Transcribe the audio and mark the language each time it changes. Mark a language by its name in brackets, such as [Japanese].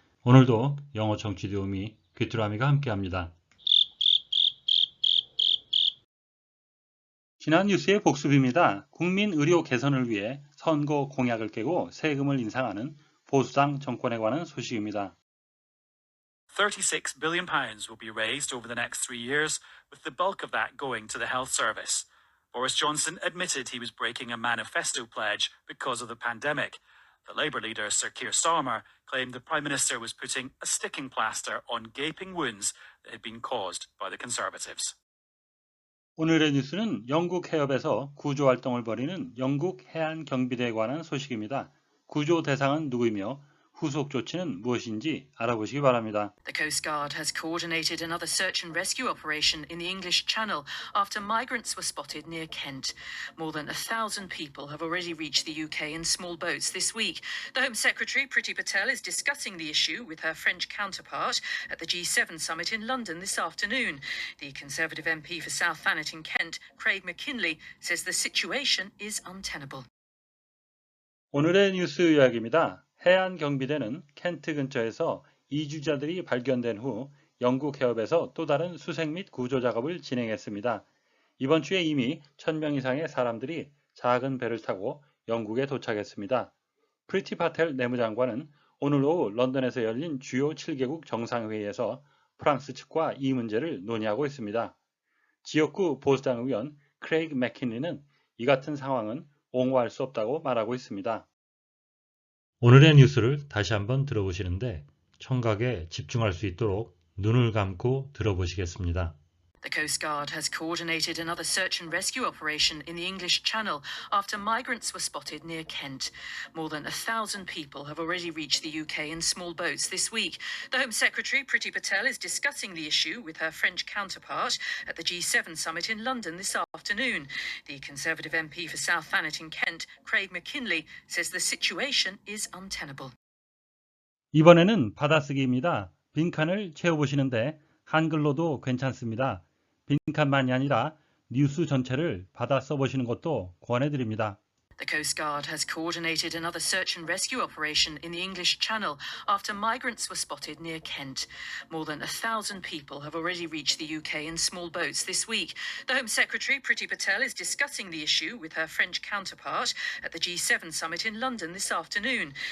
[Korean] 오늘도 영어 청취 도우미 귀뚜라미가 함께합니다. 지난 뉴스의 복습입니다. 국민 의료 개선을 위해 선거 공약을 깨고 세금을 인상하는 보수당 정권에 관한 소식입니다. [English] £36 billion will be raised over the next 3 years, with the bulk of that going to the health service. Boris Johnson admitted he was breaking a manifesto pledge because of the pandemic. The Labour leader, Sir Keir Starmer, claimed the Prime Minister was putting a sticking plaster on gaping wounds that had been caused by the Conservatives. [Korean] 오늘의 뉴스는 영국 해협에서 구조활동을 벌이는 영국 해안경비대에 관한 소식입니다. 구조 대상은 누구이며 후속 조치는 무엇인지 알아보시기 바랍니다. [English] The Coast Guard has coordinated another search and rescue operation in the English Channel after migrants were spotted near Kent. More than 1,000 people have already reached the UK in small boats this week. The Home Secretary, Priti Patel, is discussing the issue with her French counterpart at the G7 summit in London this afternoon. The Conservative MP for South Thanet in Kent, Craig McKinley, says the situation is untenable. [Korean] 오늘의 뉴스 이야기입니다. 해안경비대는 켄트 근처에서 이주자들이 발견된 후 영국 해협에서 또 다른 수색 및 구조 작업을 진행했습니다. 이번 주에 이미 1,000명 이상의 사람들이 작은 배를 타고 영국에 도착했습니다. 프리티 파텔 내무장관은 오늘 오후 런던에서 열린 주요 7개국 정상회의에서 프랑스 측과 이 문제를 논의하고 있습니다. 지역구 보수당 의원 크레이그 맥킨리는 이 같은 상황은 옹호할 수 없다고 말하고 있습니다. 오늘의 뉴스를 다시 한번 들어보시는데 청각에 집중할 수 있도록 눈을 감고 들어보시겠습니다. [English] The Coast Guard has coordinated another search and rescue operation in the English Channel after migrants were spotted near Kent. More than 1,000 people have already reached the UK in small boats this week. The Home Secretary, Priti Patel, is discussing the issue with her French counterpart at the G7 summit in London this afternoon. The Conservative MP for South Thanet in Kent, Craig McKinley, says the situation is untenable. [Korean] 이번에는 받아쓰기입니다. 빈칸을 채워보시는데 한글로도 괜찮습니다. 빈칸만이 아니라 뉴스 전체를 받아 써보시는 것도 권해드립니다. [English] The Coast Guard has coordinated another search and rescue operation in the English Channel after migrants were spotted near Kent. More than 1,000 people have already reached the UK in small boats this week. The Home Secretary, Priti Patel, is discussing the issue with her French counterpart at the G7 summit in London this afternoon.